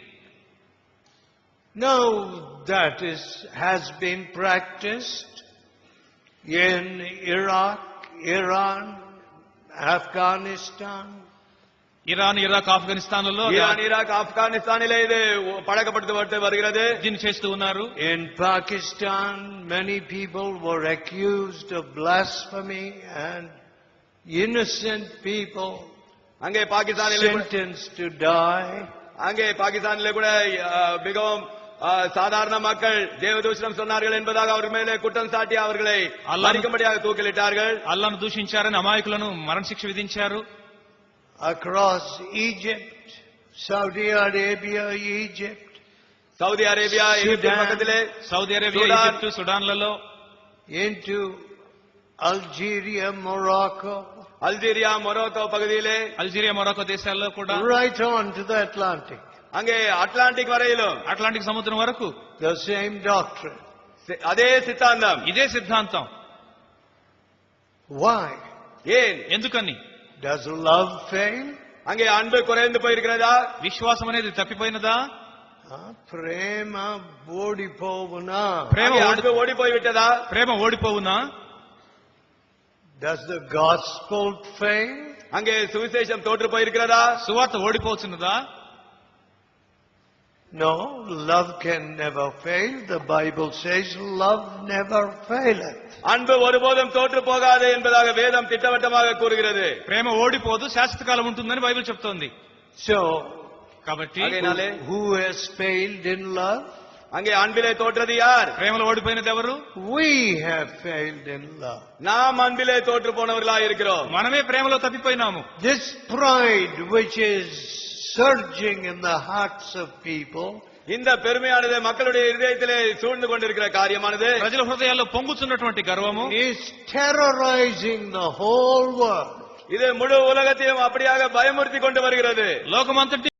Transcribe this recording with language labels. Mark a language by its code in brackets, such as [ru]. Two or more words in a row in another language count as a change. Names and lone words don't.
[en] Now that has been practiced in Iraq, Iran, Afghanistan, [te] ఇరాన్, ఇరాక్, ఆఫ్ఘనిస్తాన్లలో [ta] ஈரான், ஈராக், ஆப்கானிஸ்தானிலே இது பழக்கப்படுத்தப்பட்டு வருகிறது. [te] దీన్ని చేస్తూ ఉన్నారు. [en] in Pakistan, many people were accused of blasphemy and innocent people [ta] அங்கே பாகிஸ்தானிலே [en] sentenced to die. [ta] அங்கே பாகிஸ்தானிலே கூட மிகவும் சாதாரண மக்கள் தேவதூஷணம் சொன்னார்கள் என்பதாக அவர் மேலே குற்றம் சாட்டி அவர்களை மறிக்கும்படியாக தூக்கிலிட்டார்கள். [te] అల్లాను దూషించారని అమాయకులను మరణశిక్ష విధించారు. [en] Across Egypt, Saudi Arabia, Egypt, [ta] சவுதி அரேபியா, எகிப்தின் பக்கத்திலே, [te] సౌదీ అరేబియా, సుడాన్, ఈజిప్టు, సుడాన్లలో, [en] into Algeria, Morocco, [ta] அல்ஜீரியா, மொரோக்கோ பகுதியிலே, [te] అల్జీరియా, మొరాకో దేశాల్లో కూడా, [en] right on to the Atlantic. [ta] அங்கே அட்லாண்டிக் வரையிலும் [te] అట్లాంటిక్ సముద్రం వరకు [en] The same doctrine. [ta] அதே சித்தாந்தம். [te] ఇదే సిద్ధాంతం. [en] Why? [ta] ஏன்? [te] ఎందుకని? [en] Does love fail? [ta] அங்கே அன்பு குறைந்து போயிருக்கிறதா? [te] విశ్వాసం అనేది తప్పిపోయినదా? ప్రేమ ఓడిపోవునా. ప్రేమ [ta] அங்கே அன்பு ஓடி போய்விட்டதா? [te] ప్రేమ ఓడిపోవునా? [en] Does the gospel fail? [ta] அங்கே சுவிசேஷம் தோற்று போயிருக்கிறதா? [te] సువార్త ఓడిపోవచ్చున్నదా? [en] No, love can never fail. The Bible says love never faileth. [ta] அன்பு ஒருபோதும் தோற்று போகாது என்பதாக வேதம் திட்டவட்டமாக கூறுகிறது. [te] ప్రేమ ఓడిపోదు, శాశ్వత కాలం ఉంటుందని బైబిల్ చెప్తోంది. [en] So, [te] కాబట్టి [en] who has failed in love? [ta] அங்கே அன்பிலே தோற்றது யார்? [te] ప్రేమలో ఓడిపోయినది ఎవరు? [en] We have failed in love. [ta] நாம் அன்பிலே தோற்று போனவர்களாக இருக்கிறோம். [te] మనమే ప్రేమలో తప్పిపోయినాము. [en] This pride which is surging in the hearts of people, [ta] இந்த பெருமையானது மக்களுடைய இதயத்திலே சூழ்ந்து கொண்டிருக்கிற காரியமானது, [te] ప్రజల హృదయాల్లో పొంగుతున్నటువంటి గర్వము [en] is terrorizing the whole world. [ta] இது முழு உலகத்தையும் அப்படியாக பயமுறுத்தி கொண்டு வருகிறது. [te] లోకమంతటి